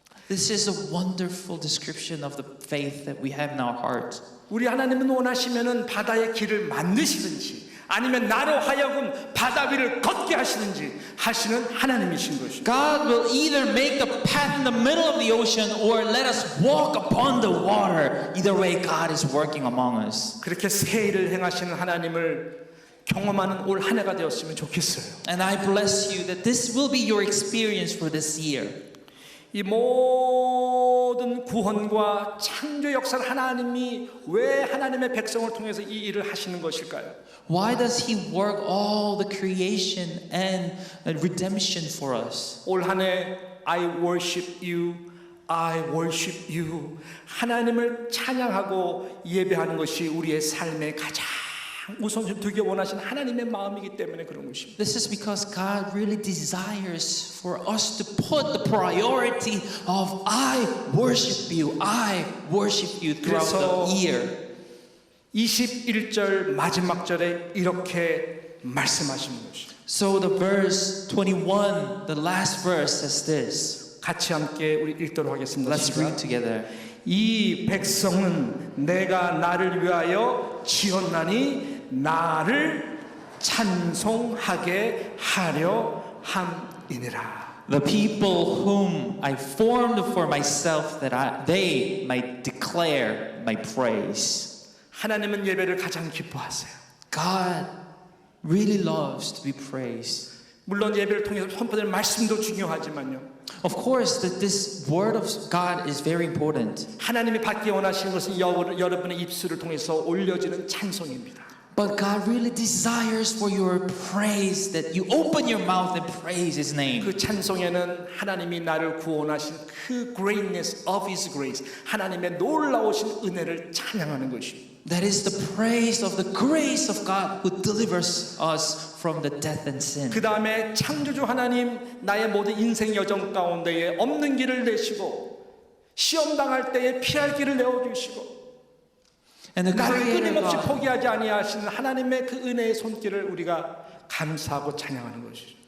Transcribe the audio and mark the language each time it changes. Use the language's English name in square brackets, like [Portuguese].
[English] This is a wonderful description of the faith that we have in our heart. [Korean] 우리 하나님은 원하시면은 바다의 길을 만드시든지 아니면 나로 하여금 바다 위를 걷게 하시든지 하시는 하나님이신 것입니다. [English] God will either make the path in the middle of the ocean or let us walk upon the water. Either way, God is working among us. [Korean] 그렇게 새 일을 행하시는 하나님을 경험하는 올 한 해가 되었으면 좋겠어요. [English] And I bless you that this will be your experience for this year. [Korean] 이 모든 구원과 창조 역사를 하나님이 왜 하나님의 백성을 통해서 이 일을 하시는 것일까요? [English] Why does He work all the creation and redemption for us? [Korean] 올 한 해 [English] I worship you, I worship you. [Korean] 하나님을 찬양하고 예배하는 것이 우리의 삶의 가장 우선순위 두기 원하신 하나님의 마음이기 때문에 그런 것입니다. [English] This is because God really desires for us to put the priority of I worship you throughout the year. [Korean] 21절 마지막 절에 이렇게 말씀하시는 것이죠. [English] So the verse 21, the last verse says this. [Korean] 같이 함께 우리 읽도록 하겠습니다. [English] Let's read together. [Korean] 이 백성은 내가 나를 위하여 지었나니 나를 찬송하게 하려 함이니라. [English] The people whom I formed for myself that they might declare my praise. [Korean] 하나님은 예배를 가장 기뻐하세요. [English] God really loves to be praised. [Korean] 물론 예배를 통해서 선포되는 말씀도 중요하지만요. [English] Of course, that this word of God is very important. [Korean] 하나님이 받기 원하시는 것은 여러분의 입술을 통해서 올려지는 찬송입니다. [English] But God really desires for your praise, that you open your mouth and praise His name. [Korean] 그 찬송에는 하나님이 나를 구원하신 그 [English] greatness of His grace, [Korean] 하나님의 놀라우신 은혜를 찬양하는 것입니다. [English] That is the praise of the grace of God who delivers us from the death and sin. [Korean] 그 다음에 창조주 하나님 나의 모든 인생 여정 가운데에 없는 길을 내시고 시험 당할 때에 피할 길을 내어주시고 [English] And the [Korean] 나를 [English] Creator [Korean] 끊임없이 [English] God, [Korean] 포기하지 아니하시는 하나님의 그 은혜의 손길을 우리가 감사하고 찬양하는 것이죠.